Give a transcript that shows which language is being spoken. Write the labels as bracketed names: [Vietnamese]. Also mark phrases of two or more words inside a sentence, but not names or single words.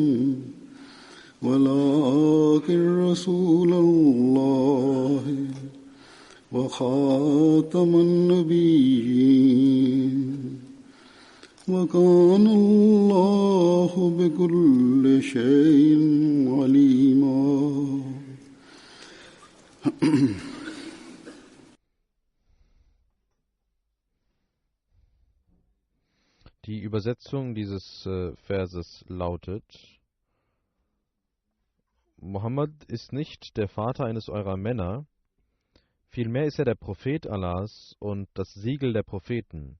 [Arabic] ولكن رسول الله وخاتم النبيين وكان الله بكل شيء عليما. [German] Die Übersetzung dieses Verses lautet: Mohammed ist nicht der Vater eines eurer Männer, vielmehr ist er der Prophet Allahs und das Siegel der Propheten.